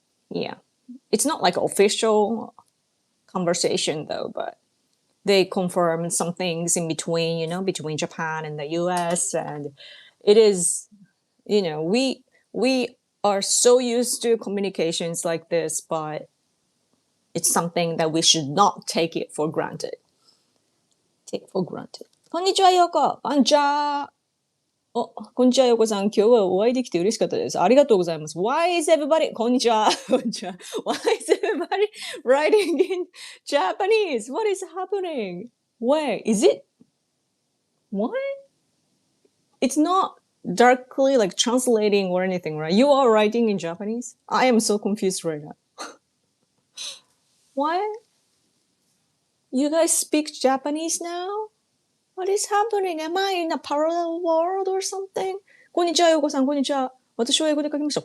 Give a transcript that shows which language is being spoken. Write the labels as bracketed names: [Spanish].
[English] Yeah, it's not like official conversation though, but they confirmed some things in between, between Japan and the US, and it is, we are so used to communications like this, but it's something that we should not take it for granted. Take for granted. [Japanese] こんにちは、ようこ。こんにちは。こんにちは、ようこさん。今日はお会いできて嬉しかったです。ありがとうございます。 [English] Why is everybody... [Japanese] こんにちは。こんにちは。 [English] Why is everybody writing in Japanese? What is happening? Wait, is it... What? It's not directly like translating or anything, right? You are writing in Japanese? I am so confused right now. What? You guys speak Japanese now? What is happening? Am I in a parallel world or something? [Japanese] こんにちは、ようこさん、こんにちは。私は英語で書きました。